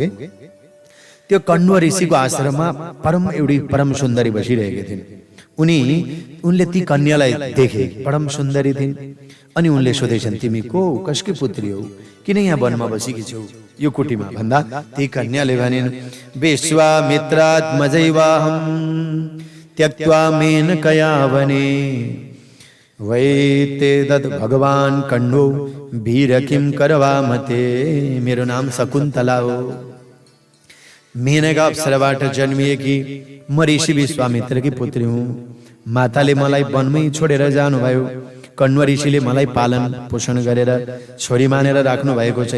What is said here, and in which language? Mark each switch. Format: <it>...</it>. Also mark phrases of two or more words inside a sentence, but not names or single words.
<ne>त्यो कण्वा ऋषिको आश्रममा एउटी परम सुन्दरी बसिरहेकी थिइन्। उनले ती कन्यालाई देखे, परम सुन्दरी थिइन्। अनि उनले सोधेछन्, तिमी को, कसकी पुत्री हो, किन यहाँ वनमा बसेकी छौ यो कुटीमा? भन्दा ती कन्याले भनिन्,</ne> <sa>विश्वामित्रात्मजैवाहं त्यक्त्वा मेनकया वने वैते दत् भगवान कण्वो वीर किं करवामते।</sa> <ne>मेरो नाम शकुन्तला हो, मेनका अप्सराबाट जन्मिएकी म ऋषि विश्वामित्रकी पुत्री हुँ। माताले मलाई वनमै छोडेर जानुभयो। कण्व ऋषिले मलाई पालन पोषण गरेर छोरी मानेर राख्नु भएको छ।</ne>